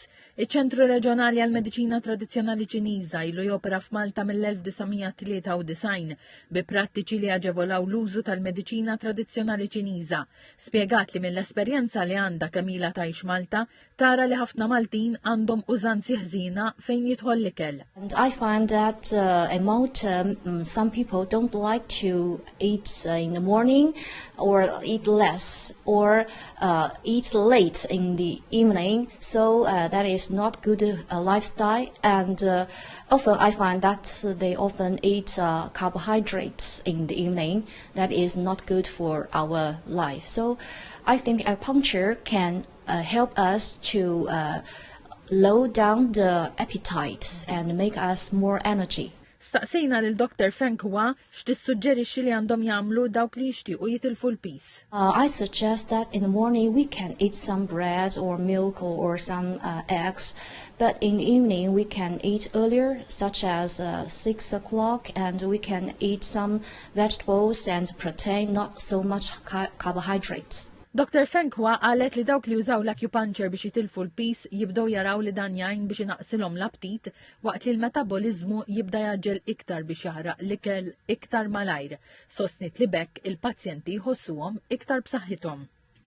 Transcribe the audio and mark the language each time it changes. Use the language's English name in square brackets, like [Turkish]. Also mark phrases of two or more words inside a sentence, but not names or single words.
[Maltese] Iċ-Ċentru Reġjonali għall-Mediċina Tradizzjonali Ċiniża ilu jopera f'Malta mill-1993 bi prattiċi li aġevolaw l-użu tal-mediċina tradizzjonali Ċiniża. Spjegat li mill-esperjenza li għandha kemm ilha tgħix Malta, tara li ħafna Maltin għandhom użanzi ħżina fejn jidħol l-ikel. [English] And I find that among some people don't like to eat in the morning or eat less or eat late in the evening, so that is not good lifestyle. And often I find that they often eat carbohydrates in the evening. That is not good for our life. So I think acupuncture can help us to low down the appetite and make us more energy. [Maltese] Staqsejna lil Dr. Feng Hua x'tissuġġerixxi li għandhom jagħmlu dawk li jixtiequ jitilfu l-peaż. [English] I suggest that in the morning we can eat some bread or milk or some eggs, but in the evening we can eat earlier, such as 6 o'clock, and we can eat some vegetables and protein, not so much carbohydrates. [Maltese] Dr. Feng Hua qalet li dawk li użaw l-acupuncture biex jitilfu l-peaż jibdew jaraw li dan jgħin biex inaqsilhom l-aptit waqt li l-metabolizmu jibda jaġġel iktar biex jaħraq l-ikel iktar malajr. Sostnit li bekk il-pazjenti jħossuhom iktar b'saħħithom.